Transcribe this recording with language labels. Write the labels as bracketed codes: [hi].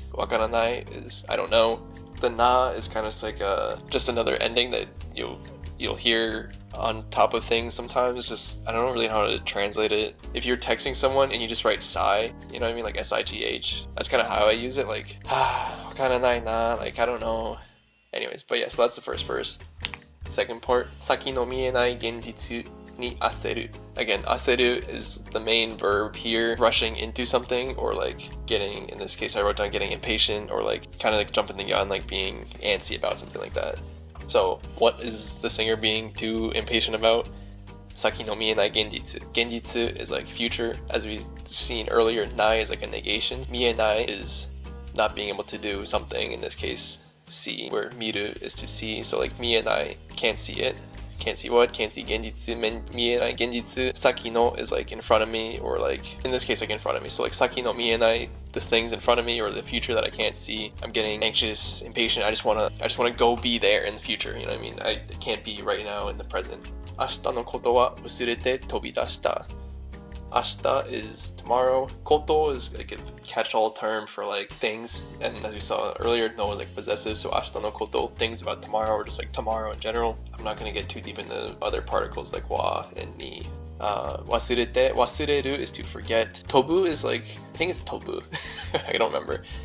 [en] Wakaranai is I don't know. The na is kind of like just another ending that you'll hear on top of things sometimes. Just I don't really know how to translate it. If you're texting someone and you just write sigh, you know what I mean, like sigh, that's kind of how I use it. Like wakaranai na, like I don't know. Anyways, but yeah, so that's the first verse. Second part, [ja] 先の見えない現実に焦る. [en] Again, 焦る is the main verb here, rushing into something, or like getting, in this case I wrote down getting impatient, or like kind of like jumping the gun, like being antsy about something like that. So what is the singer being too impatient about? [ja] 先の見えない現実. [en] Genjitsu is like future, as we've seen earlier. Nai is like a negation. 見えない is not being able to do something, in this case see, where miru is to see. So like 見えない, can't see it. Can't see what? Can't see genjitsu. 見えない現実. Saki no is like in front of me, or like in this case like in front of me. So like 先の見えない, the things in front of me, or the future that I can't see. I'm getting anxious, impatient. I just wanna go be there in the future. You know what I mean? I can't be right now in the present. [ja] 明日のことは忘れて飛び出した. [en] Ashita is tomorrow. Koto is like a catch-all term for like things, and as we saw earlier, no is like possessive, so ashita no koto, things about tomorrow, or just like tomorrow in general. I'm not going to get too deep into other particles like wa and ni. Wasurete, wasureru is to forget. Tobu is like, I think it's tobu. I don't remember.